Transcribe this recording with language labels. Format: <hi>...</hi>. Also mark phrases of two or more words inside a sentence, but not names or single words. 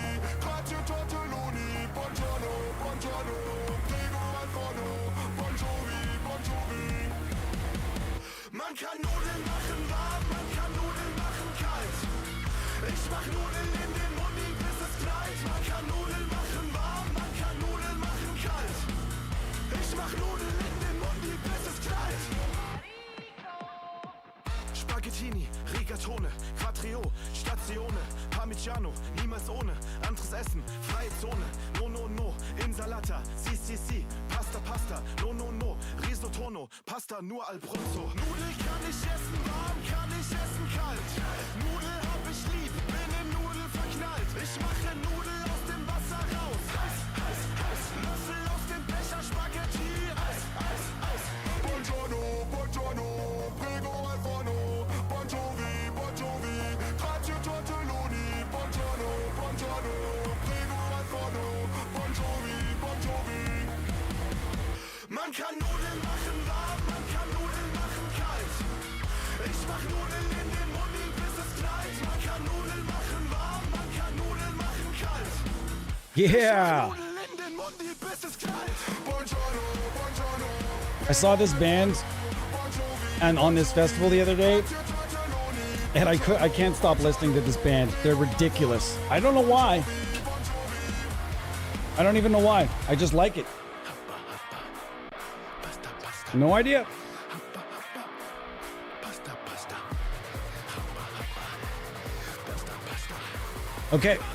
<it>Buongiorno, buongiorno, prego al forno, buongiorno.</it> <de>kann Nudeln machen warm, man kann Nudeln machen kalt. Ich mach Nudeln in den Mund, bis es knallt. Man kann Nudeln machen warm, man kann Nudeln machen kalt. Ich mach Nudeln in den Mund, bis es knallt.</de> <it>Spaghettini, Rigatone, Quattro, Statione, Parmigiano,</it> <de>niemals ohne, anderes Essen, freie Zone,</de> <it>no no no, Insalata, si, Pasta, no no no, Risotto, Pasta nur al pronto.</it> <de>Nudel kann ich essen warm, kann ich essen kalt. Nudel hab ich lieb, bin in Nudel verknallt. Ich mache Nudel aus dem Wasser raus, heiß, Löffel aus dem Becher, Spaghetti, Eis.</de> <it>Buongiorno, prego al forno. Bon Jovi, Traccio Tortelloni. Buongiorno, prego al forno. Bon Jovi.</it> <de>Man kann Nudeln machen warm, man kann Nudeln machen kalt. Ich mach Nudeln in den Mund, bis es knallt. Man kann Nudeln machen warm, man kann Nudeln machen kalt. Yeah! Nudeln in den Mund, bis es knallt.</de> <it>Buongiorno.</it> <en>I saw this band and on this festival the other day, and I can't stop listening to this band. They're ridiculous. I don't know why. I don't even know why. I just like it. No idea. Okay.</en>